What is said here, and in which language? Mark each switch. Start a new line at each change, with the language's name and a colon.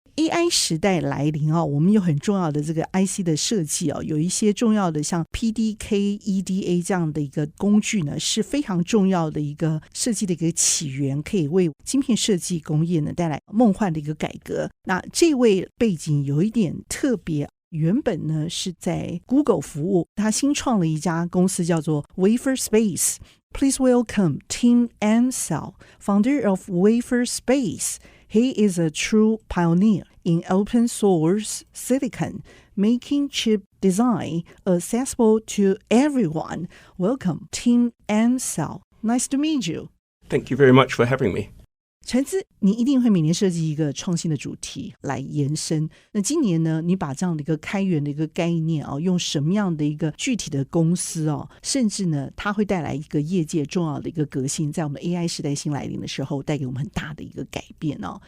Chinese: AI 时代来临我们有很重要的这个 IC 的设计有一些重要的像 PDK、EDA 这样的一个工具呢，是非常重要的一个设计的一个起源，可以为晶片设计工业呢带来梦幻的一个改革。那这位背景有一点特别，原本呢是在 Google 服务，他新创了一家公司叫做 wafer space。
English: Please welcome Tim Ansell, founder of Wafer Space. He is a true pioneer in open source silicon, making chip design accessible to everyone. Welcome, Tim Ansell. Nice to meet you. Thank you very much for having me.
Chinese: 传资，你一定会每年设计一个创新的主题来延伸。那今年呢，你把这样的一个开源的一个概念用什么样的一个具体的公司甚至呢，它会带来一个业界重要的一个革新，在我们 AI 时代新来临的时候，带给我们很大的一个改变